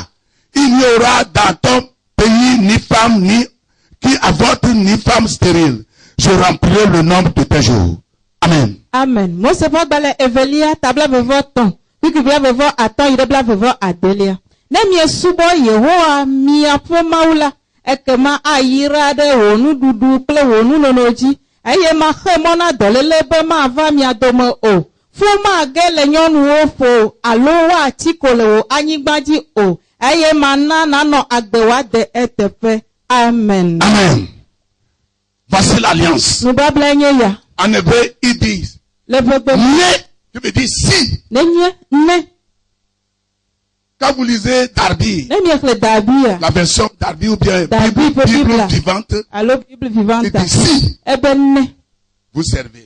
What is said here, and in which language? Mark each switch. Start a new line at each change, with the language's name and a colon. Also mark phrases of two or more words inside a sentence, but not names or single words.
French: Il n'y aura dans ton pays ni femme qui avorte, ni femme stérile. Je remplirai le nombre de tes jours. Amen. Amen.
Ewe: Nemie subo Yehowa miaƒe Mawu la, ekema ayira ɖe wò nuɖuɖu kple wò nunonoji, eye maxe mɔ na dɔléle be mava mia dome o. Fu mage le nyɔnuwo ƒo alo woati ko le wò anyigba dzi o, eye mana nanɔ agbe woade eteƒe. Amen.
French: Amen. Voici l'alliance.
Ewe: Nubabla nye ya.
French: En hébreu, il dit,
Ewe: le bebe.
French: Ne, je veux dire si.
Ewe: Ne.
French: Quand vous lisez Darby, la version Darby ou bien Bible vivante, il dit si vous servez.